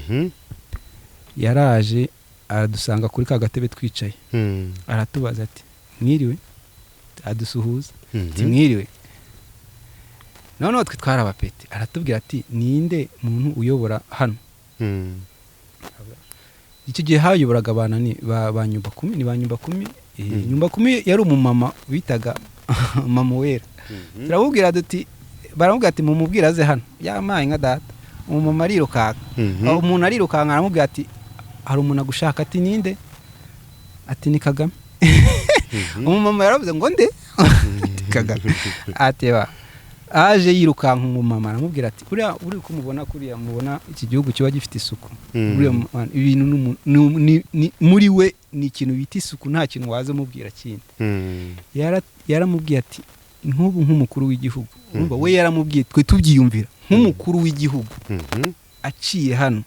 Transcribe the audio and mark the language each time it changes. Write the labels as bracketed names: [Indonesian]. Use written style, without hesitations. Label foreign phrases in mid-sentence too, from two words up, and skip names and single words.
[Kinyarwanda] yaraje aradusanga kuri ka gatebe twicaye aratubaza ati mwiriwe adusuhuza ati mwiriwe none twe twara abapeti aratubwira ati ninde muntu uyobora hano icyo gihe hayoboraga abana ni ba nyumba 10 ni ba nyumba 10 nyumba 10 yari umumama bitaga mama wera turabubwira duti baramubwira ati mumubwira aze hano yamaye nka data umumama arirukanka umuntu arirukanka aramubwira ati hari umuntu agushaka ati ninde ati ni Kagame umumama yaravuze ngo nde Kagame ateba aje yirukanka umumama aramubwira ati uri kumubona kuriya mubona iki gihugu kiba gifite isuku ibintu muri we ni ikintu bita isuku nta kintu waza mubwira kindi yaramubwiye ati nk'ubu nk'umukuru w'igihugu urumva we yaramubwiye twe tubyiyumvira nk'umukuru w'igihugu aciye hano